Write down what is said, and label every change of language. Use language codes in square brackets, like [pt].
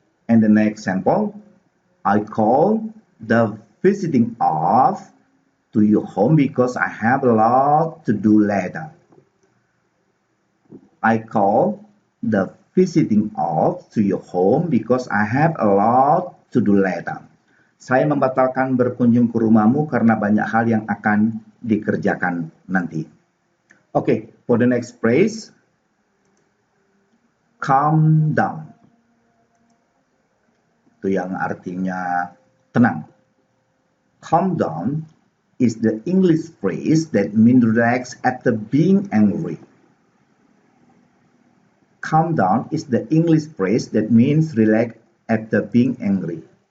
[en] And the next sample, I call the visiting off to your home because I have a lot to do later. I call the visiting off to your home because I have a lot to do later. [id] Saya membatalkan berkunjung ke rumahmu karena banyak hal yang akan dikerjakan nanti. [en] Okay, for the next phrase, calm down. [id] Itu yang artinya tenang. [en] Calm down is the English phrase that means relax after being angry. Calm down is the English phrase that means relax after being angry.